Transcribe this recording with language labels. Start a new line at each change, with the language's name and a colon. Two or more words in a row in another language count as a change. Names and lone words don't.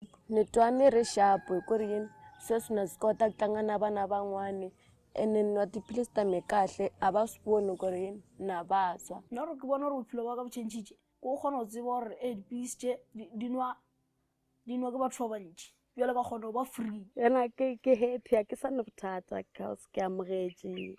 Tsonga: Ni twa ni ri sharp hi ku ri yini sweswi na swi kota ku tlanga na vana van'wani ene ni nwa tiphilisi ta me kahle a va swi voni ku ri yini na vabya.
Northern Sotho: Nna gore ke bona gore bophelo ba ka bo tšhentšhitše ko o kgona go tseba gore dipilisi tše di nwa ke batho ba bantši bjale ka kgona go ba free. Ena ke happy a ke sa ne bothata cause ke amogetše.